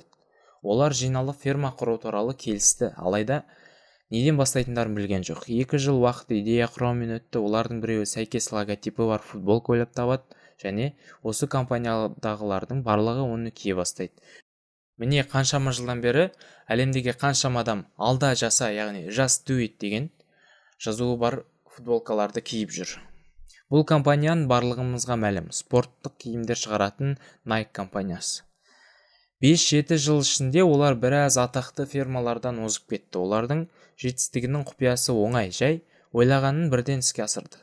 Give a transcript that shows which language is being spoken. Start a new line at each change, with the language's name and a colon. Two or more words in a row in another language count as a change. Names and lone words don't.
Kazakh: Олар жиналып ферма құру туралы келісті, алайда неден бастайтындарын білген жоқ. 2 жыл уақыт идея құрумен өтті. Олардың біреуі сәйкес логотипі бар футболка ойлап табады, және осы компаниядағылардың барлығы оны кие бастайды. Міне қаншама жылдан бері әлемдегі қаншама адам алда жаса, яғни
English: just do it
Kazakh: деген жазуы бар футболкаларды киіп жүр. Бұл компанияның барлығымызға мәлім, спорттық киімдер шығаратын Nike компаниясы. 5-7 жыл ішінде олар біраз атақты фирмалардан озып кетті. Олардың жетістігінің құпиясы оңай, жай ойлағанын бірден іске асырды.